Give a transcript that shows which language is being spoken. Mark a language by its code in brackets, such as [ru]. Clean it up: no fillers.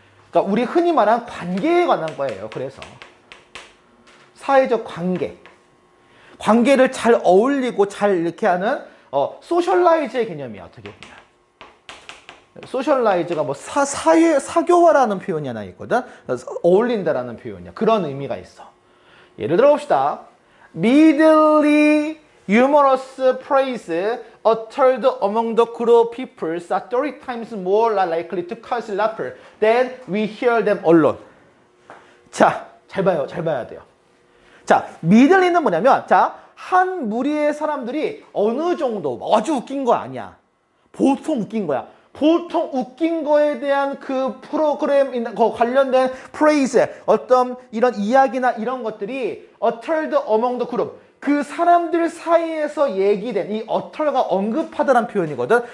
[ko] 그러니까 우리 흔히 말하는 관계에 관한 거예요. 그래서 사회적 관계를 잘 어울리고 잘 이렇게 하는 소셜라이즈의 개념이야. 어떻게 보면. 소셜라이즈가 뭐 사교화라는 표현이 하나 있거든. 어울린다라는 표현이야. 그런 의미가 있어. 예를 들어 봅시다. [en] Middly humorous praise uttered among the group of people are 30 times more likely to cause laughter than we hear them alone. [ko] 자, 잘 봐야 돼요. 자, middly는 뭐냐면, 자, 한 무리의 사람들이 어느 정도 아주 웃긴 거 아니야. 보통 웃긴 거야. 보통 웃긴 거에 대한 그 프로그램 관련된 프레이즈, 어떤 이런 이야기나 이런 것들이 [en] uttered among the group, [ko] 그 사람들 사이에서 얘기된 이 utter가 언급하다라는 표현이거든.